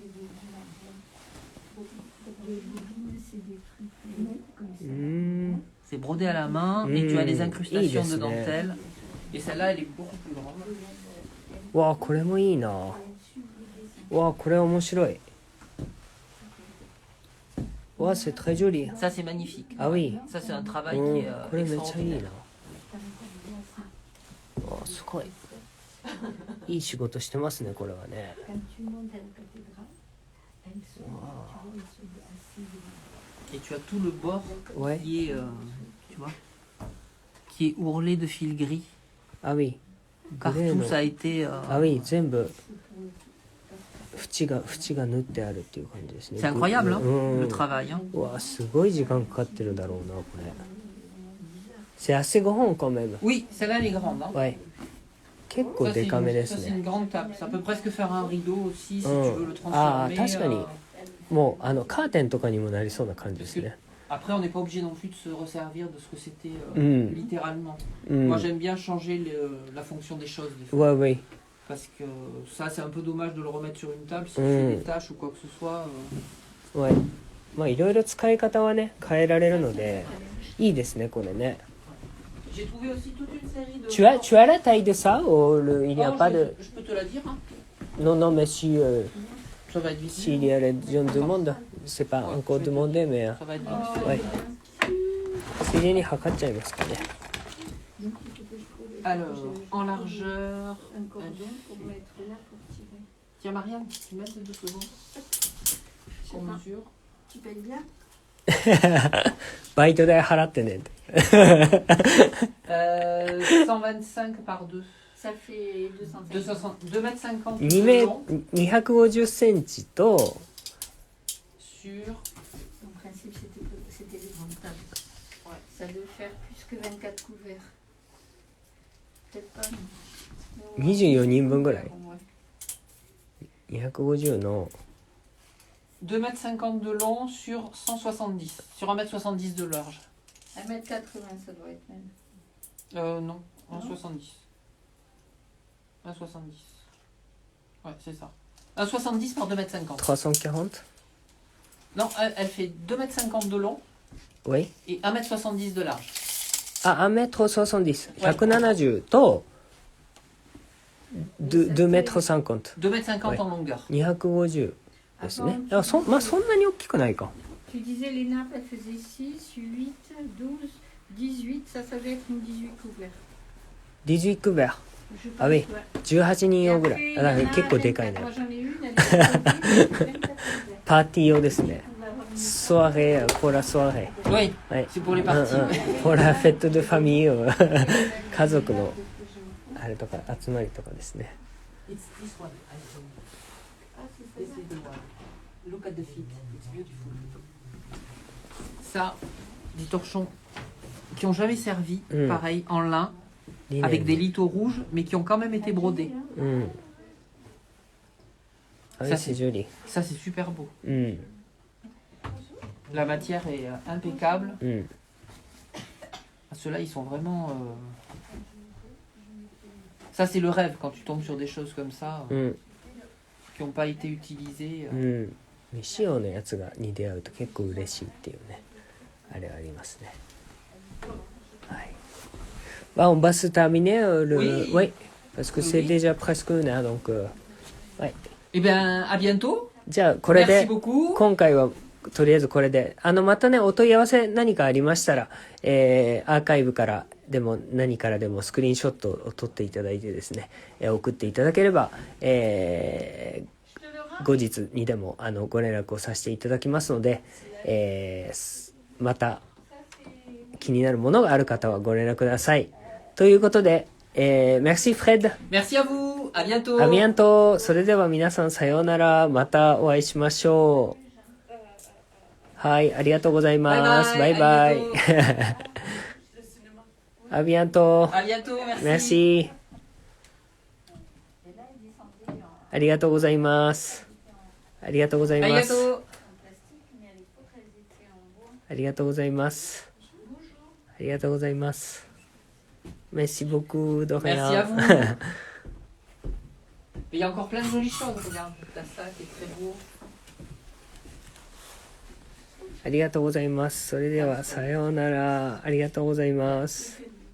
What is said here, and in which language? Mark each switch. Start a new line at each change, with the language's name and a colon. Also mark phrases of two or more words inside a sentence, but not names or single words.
French: Mm. C'est brodé à la main et tu as des Mm. incrustations Il de est dentelle. Et celle-là, elle est beaucoup plus grande.
Japanese: わあ、これもいいな。わあ、これ面白い。
French: わあ、c'est très joli. Ça, c'est magnifique. Ah oui. Ça, c'est un travail う qui ん est
Japanese: これめっちゃいいな
French: extraordinaire.。
Japanese: わあ、すごい。いい仕事してますね、これはね。
French: Quand tu montes à la cathédrale, elles sont, tu vois, elles sont assez... Et tu as tout le bord Ouais. qui est, tu vois, qui est ourlé de fil gris. Ah oui. Partout, ça a été. Ah oui,
Japanese: 全部縁が縫ってあるっていう感じですね。
French: C'est incroyable, hein,
Japanese: うん
French: le travail. Hein.
Japanese: うわすごい時間かかってるだろうなこれ。
French: C'est assez grand quand même. Oui, celle-là, elle est grande. Hein. Ouais.
Japanese: 結構
French: Ça,
Japanese: デカめです
French: ça, c'est une
Japanese: ね。
French: grande table. Ça peut presque faire un rideau aussi si tu veux le Ah, transformer.
Japanese: 確かにもうカーテンとかにもなりそうな感じですね。
French: Après, on n'est pas obligé non plus de se resservir de ce que c'était littéralement.
Japanese: うん。
French: Moi, j'aime bien changer la fonction des choses des fois. Ouais, ouais. Parce que ça, c'est un peu dommage de le remettre sur une table si tu fais des tâches ou quoi que ce soit. Ouais.
Japanese: まあいろいろ使い方はね変えられるのでいいですねこれね。
French: J'ai trouvé aussi toute une série de. Tu as la taille de ça ou il n'y a Oh, pas je, de... je peux te la dire. Hein. Non, non, mais si, Ça va être vite. s'il y a les gens demandent, c'est pas encore demandé, mais... Ça va être vite. Ouais.
Japanese: ついでに測っちゃいますかね。
French: Alors, en largeur. Un cordon pour mettre là pour tirer. Tiens, Marianne, tu mets les 2 secondes. Je sais On pas. mesure. Tu payes bien?
Japanese: バイト代払ってね。
French: 125 par 2. Ça fait 250. 2 mètres 50 2 de メ long
Japanese: 250センチと
French: sur. En principe, c'était des grandes tables. Ouais. Ça devait faire plus que 24 couverts. Peut-être pas.
Japanese: 24 人分ぐらい。
French: Ouais.
Japanese: 250の
French: 2 mètres 50 de long sur 170. Sur 1 mètre 70 de large. 1m80, ça doit être même. Non, 1,70. 1,70. Ouais, c'est ça. 1,70 par 2 mètres 50. 340 Non, elle fait 2 mètres 50 de long Oui. et 1 mètre 70 de large.
Japanese: あ、1m70。170と2メートル50。
French: 2 mètres 50 Ouais. en longueur.
Japanese: 250 ですね。あ、まあそんなに大きくないか。
French: Tu disais les nappes, elles faisaient 6, 8, 12, 18. Ça devait être une 18 couverts.
Japanese: 18 クベア。
French: Je pense, Ah oui. ouais.
Japanese: 18人
French: Et
Japanese: 用ぐ
French: après,
Japanese: らい。
French: il
Japanese: あ、
French: y
Japanese: だか
French: en
Japanese: ら
French: a
Japanese: 結構でかい
French: 24.
Japanese: ね。
French: Moi, j'en ai une, elle est 24 couverts.
Japanese: パーティー用ですね。
French: On va avoir une- soirée, pour la soirée Oui,
Japanese: ー。はい。
French: c'est pour les parties. pour la fête
Japanese: でファミーを家族のあれとか集まりとかですね。
English: It's this one.
French: Ah, c'est
English: This
French: ça.
English: is the one. Look at the feet. It's beautiful.
French: Ça, des torchons qui ont jamais servi, pareil, en lin,
Japanese: リネン
French: avec des litaux rouges, mais qui ont quand même été brodés.
Japanese: うん。あれ
French: Ça, セジュリ Ça, c'est super beau.
Japanese: うん。
French: La matière est impeccable.
Japanese: うん。
French: Ceux-là, ils sont vraiment... Ça, c'est le rêve quand tu tombes sur des choses comme ça,
Japanese: うん。
French: qui n'ont pas été utilisées.
Japanese: うん。未使用のやつに出会うと結構嬉しいっていうね。あれはありますね。はい。
French: Bah, on va se terminer le... Oui. Oui. Parce que c'est Oui. déjà presque une heure, donc... ouais. Eh bien, à bientôt.
Japanese: じゃあ、これ
French: Merci
Japanese: で、
French: beaucoup.
Japanese: 今回は、とりあえずこれで。またね、お問い合わせ何かありましたら、アーカイブからでも何からでもスクリーンショットを撮っていただいてですね、送っていただければ、後日にでもご連絡をさせていただきますので、また気になるものがある方はご連絡ください。ということで、merci Fred。
French: Merci à vous. À bientôt. à bientôt.
Japanese: それでは皆さんさようなら。またお会いしましょう。はい、ありがとうございます。バイバイ。
French: à bientôt. À bientôt. Merci. Merci。
Japanese: ありがとうございます。ありがとうござい
French: À
Japanese: ます。
French: bientôt.
Japanese: ありがとうございます。ありがとうございます。
French: Merci beaucoup, de rien. Merci à vous. Il y a encore plein de jolies choses. Regarde, t'as ça qui est très beau.
Japanese: ありがとうございます。それでは、さようなら。ありがとうございます。